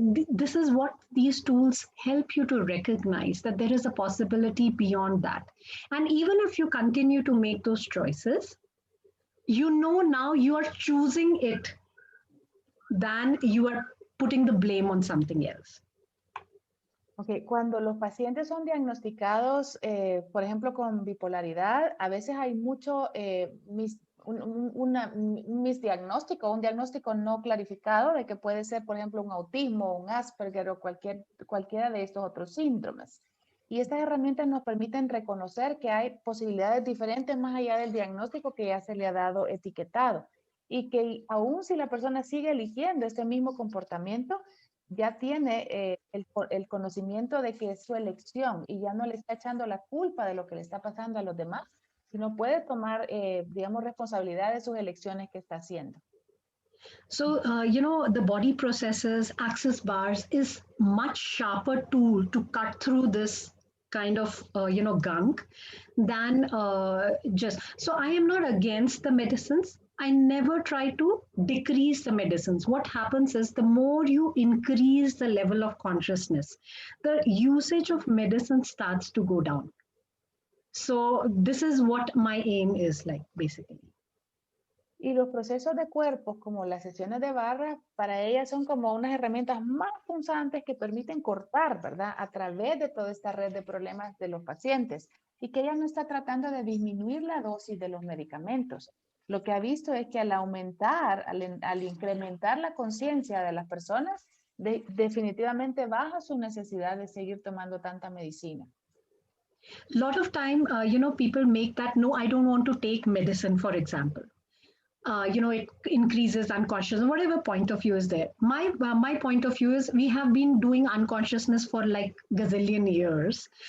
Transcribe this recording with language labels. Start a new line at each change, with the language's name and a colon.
English: This is what these tools help you to recognize, that there is a possibility beyond that. And even if you continue to make those choices, now you are choosing it than you are putting the blame on something else. Okay.
Spanish: Cuando los pacientes son diagnosticados, por ejemplo, con bipolaridad, a veces hay mucho un misdiagnóstico, un diagnóstico no clarificado de que puede ser, por ejemplo, un autismo, un Asperger o cualquiera de estos otros síndromes. Y estas herramientas nos permiten reconocer que hay posibilidades diferentes más allá del diagnóstico que ya se le ha dado etiquetado. Y que aún si la persona sigue eligiendo este mismo comportamiento, ya tiene el conocimiento de que es su elección y ya no le está echando la culpa de lo que le está pasando a los demás, sino puede tomar, digamos, responsabilidad de sus elecciones que está haciendo.
English: So, the body processes, access bars is much sharper tool to cut through this kind of, gunk than just. So I am not against the medicines. I never try to decrease the medicines. What happens is the more you increase the level of consciousness, the usage of medicine starts to go down. So this is what my aim is like, basically.
Spanish: Y los procesos de cuerpos, como las sesiones de barra, para ellas son como unas herramientas más punzantes que permiten cortar, ¿verdad?, a través de toda esta red de problemas de los pacientes, y que ella no está tratando de disminuir la dosis de los medicamentos. Lo que ha visto es que al aumentar, al incrementar la conciencia de las personas, definitivamente baja su necesidad de seguir tomando tanta medicina.
English: A lot of time, people make that, no, I don't want to take medicine, for example. It increases unconscious, whatever point of view is there. My point of view is we have been doing unconsciousness for like gazillion years.